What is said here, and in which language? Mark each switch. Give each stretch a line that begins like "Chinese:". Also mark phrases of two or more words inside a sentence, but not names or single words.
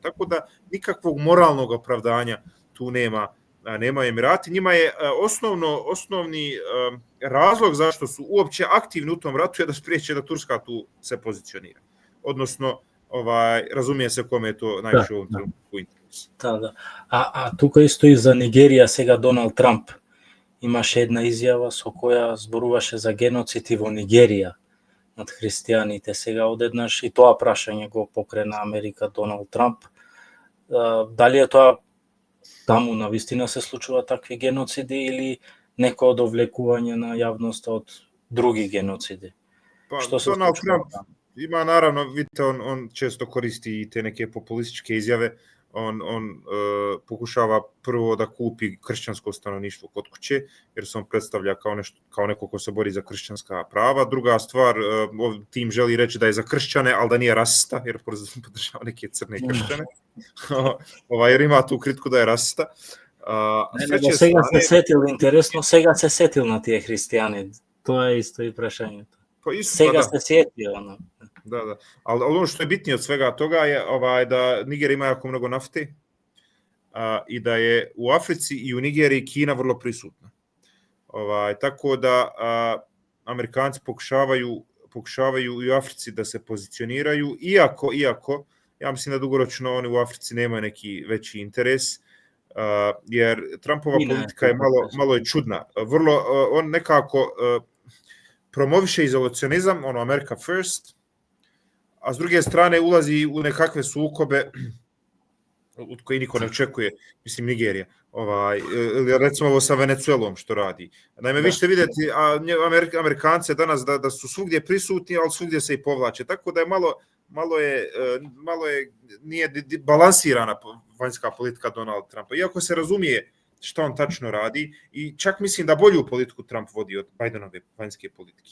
Bosnian: Tako da nikakvog moralnog opravdanja tu nema Emirati. Njima je osnovni razlog zašto su uopće aktivni u tom ratu je da spriječe da Turska tu se pozicionira. Odnosno, razumije se kome je to najviše u ovom trenutku interes. Da.
Macedonian: A тука исто и за Нигерија сега Доналд Трамп имаше една изјава со која зборуваше за геноцид и во Нигерија над христијаните. Сега одеднаш и тоа прашање го покрена Америка Доналд Трамп. Дали е тоа таму навистина се случува такви геноциди или некој одовлекување на јавноста од други геноциди? Што се
Bosnian: Доналд Трамп ima, naravno, vidite, on često koristi i te neke populističke izjave. On pokušava prvo da kupi kršćansko stanovništvo kod kuće, jer se on predstavlja kao neko ko se bori za kršćanska prava. Druga stvar, tim želi reći da je za kršćane, ali da nije rasista, jer podržava neke crne kršćane. Jer ima tu kritiku da je rasista.
Macedonian: Сега се сетил, интересно, сега се сетил на тие христијани. Тоа е исто и прашањето. Сега се сетил.
Bosnian: Da. Ali ono što je bitnije od svega toga je da Nigerija ima jako mnogo nafte i da je u Africi i u Nigeriji Kina vrlo prisutna. Tako da Amerikanci pokušavaju i u Africi da se pozicioniraju, iako ja mislim da dugoročno oni u Africi nemaju neki veći interes, jer Trumpova politika je malo je čudna. On nekako promoviše izolacionizam, ono
English: America first,
Bosnian: a s druge strane ulazi u nekakve sukobe od koji niko ne očekuje, mislim Nigerija, ili recimo ovo sa Venezuelom što radi. Naime, vi ćete vidjeti Amerikance danas da su svugdje prisutni, ali svugdje se i povlače, tako da je malo je nije balansirana vanjska politika Donalda Trumpa, iako se razumije što on tačno radi i čak mislim da bolju politiku Trump vodi od Bidenove vanjske politike.